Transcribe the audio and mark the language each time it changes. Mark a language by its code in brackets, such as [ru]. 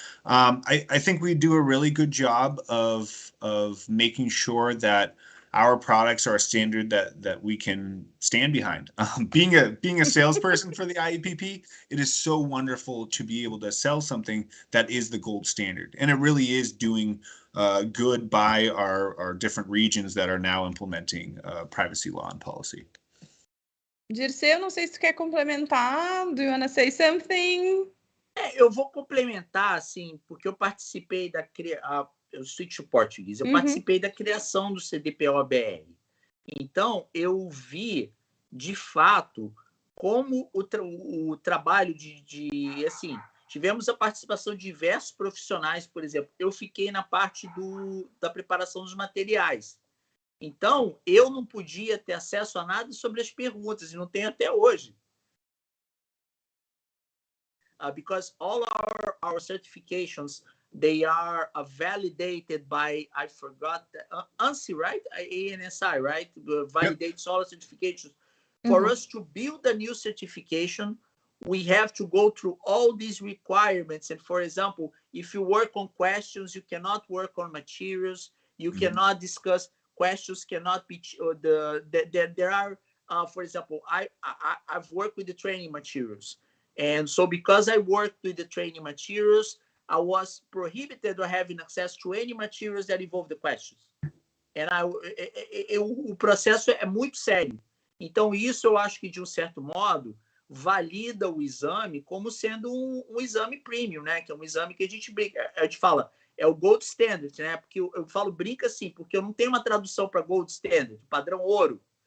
[en] I think we do a really good job of making sure that our products are a standard that we can stand behind. Being a salesperson for the IAPP, it is so wonderful to be able to sell something that is the gold standard. And it really is doing good by our different regions that are now implementing privacy law and policy. [pt] Dirceu, não sei se tu quer complementar. [en] Do you want to say something? [pt] Eu vou complementar, assim, porque eu participei eu switch to português. Eu participei da criação do CDPO-BR. Então, eu vi, de fato, como o trabalho assim, tivemos a participação de diversos profissionais, por exemplo. Eu fiquei na parte da preparação dos materiais. Então, eu não podia ter acesso a nada sobre as perguntas, e não tenho até hoje. [en] Because all our certifications, they are validated by, I forgot, ANSI, right? ANSI, right? Validates all certifications. For us to build a new certification, we have to go through all these requirements. And for example, if you work on questions, you cannot work on materials. You cannot discuss questions, cannot be, there are, for example, I've worked with the training materials. And so because I worked with the training materials, I was prohibited of having access to any materials that involve the questions. [pt] And o processo é muito sério. Então, isso eu acho que, de um certo modo, valida o exame como sendo um exame premium, né? Que é um exame que a gente fala, é o gold standard, né? Porque eu falo, brinca assim, porque eu não tenho uma tradução para gold standard, padrão ouro.